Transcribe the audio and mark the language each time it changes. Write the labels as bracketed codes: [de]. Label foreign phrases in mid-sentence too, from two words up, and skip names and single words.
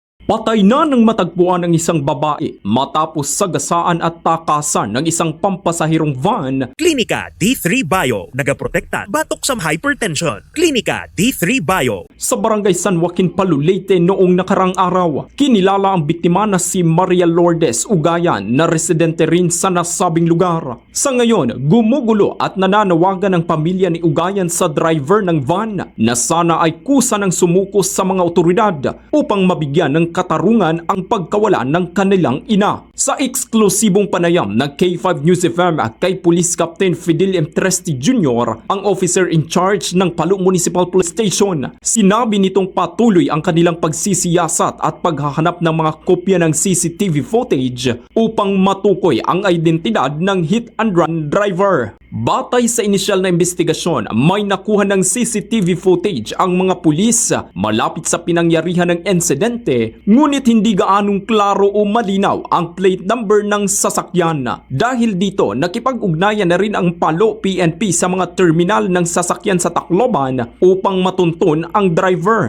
[tl] Patay na ng matagpuan ang isang babae matapos sagasaan at takasan ng isang pampasahirong van. [hil] Klinika D3 Bio, nagaprotekta batok sa hypertension. Klinika D3 Bio. [tl] Sa barangay San Joaquin, Leyte noong nakarang araw, kinilala ang biktima na si Maria Lourdes Ugayan na residente rin sa nasabing lugar. Sa ngayon, gumugulo at nananawagan ang pamilya ni Ugayan sa driver ng van na sana ay kusa ng sumuko sa mga otoridad upang mabigyan ng katarungan ang pagkawala ng kanilang ina. Sa eksklusibong panayam ng K5 News FM kay Police Captain Fidel M. Tresti Jr., ang [en] officer in charge [tl] ng Palu Municipal Police Station, sinabi nitong patuloy ang kanilang pagsisiyasat at paghahanap ng mga kopya ng [en] CCTV footage [tl] upang matukoy ang identidad ng [en] hit and run driver. [tl] Batay sa inisyal na investigasyon, may nakuha ng [en] CCTV footage [tl] ang mga pulis malapit sa pinangyarihan ng insidente, ngunit hindi gaanong klaro o malinaw ang [en] plate number [tl] ng sasakyan. Dahil dito, nakipag-ugnayan na rin ang Palu PNP sa mga terminal ng sasakyan sa Tacloban upang matuntun ang driver.